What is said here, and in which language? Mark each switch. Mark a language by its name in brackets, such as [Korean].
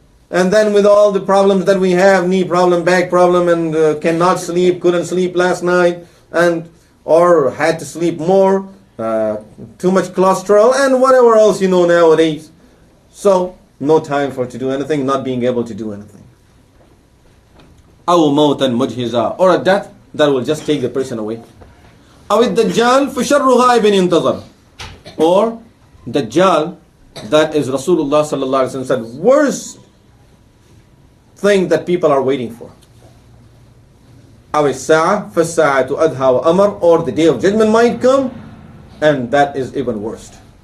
[English] And then with all the problems that we have, knee problem, back problem, and cannot sleep, couldn't sleep last night, and or had to sleep more, too much cholesterol, and whatever else you know nowadays. So, no time for to do anything, not being able to do anything. أو موتا مجهزا, or a death that will just take the person away. [Arabic] أو الدجال فشر غائب ينتظر. [English] Or Dajjal, that is Rasulullah sallallahu alaihi wasallam said, worst thing that people are waiting for. أو الساعة فالساعة أدهى وأمر, or the day of judgment might come, and that is even worst.